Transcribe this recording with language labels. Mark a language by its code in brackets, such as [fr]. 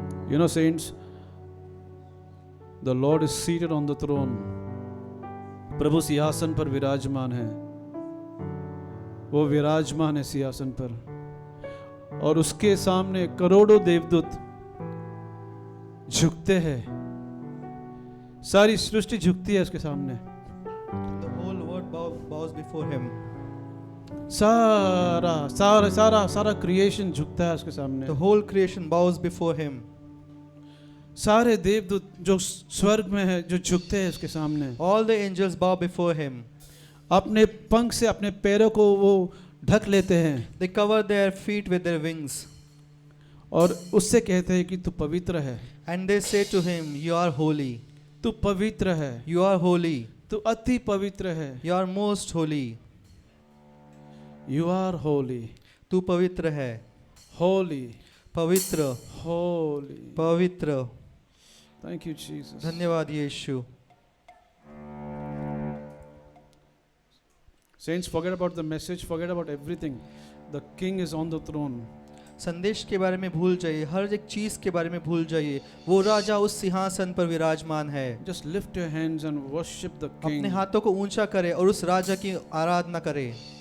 [en] You know, saints, the Lord is seated on the throne. [hi] प्रभु सिंहासन पर विराजमान है, वो विराजमान है सिंहासन पर, और उसके सामने करोड़ों देवदूत झुकते हैं, सारी सृष्टि झुकती है उसके सामने, [en] The whole world bows before him. [hi] सारा सारा सारा सारा क्रिएशन झुकता है उसके सामने, [en] The whole creation bows before him. [hi] सारे देवदूत जो स्वर्ग में है जो झुकते हैं उसके सामने, [en] All the angels bow before him. [hi] अपने पंख से अपने पैरों को वो ढक लेते हैं [en] They cover their feet with their wings. [hi] और उससे कहते हैं कि तू पवित्र है, [en] And they say to him, You are holy. [hi] तू पवित्र है, [en] You are holy. [hi] तू अति पवित्र है, [en] You are most holy. You are holy, [hi] तू पवित्र है. [en] holy, [hi] पवित्र. [en] Holy. [hi] पवित्र. [en] Thank you Jesus. [hi] धन्यवाद यीशु. [en] Saints, forget about the message, forget about everything. The king is on the throne. [hi] संदेश के बारे में भूल जाइए, हर एक चीज के बारे में भूल जाइए. वो राजा उस सिंहासन पर विराजमान है. [en] Just lift your hands and worship the king. [hi] अपने हाथों को ऊंचा करें और उस राजा की आराधना करें.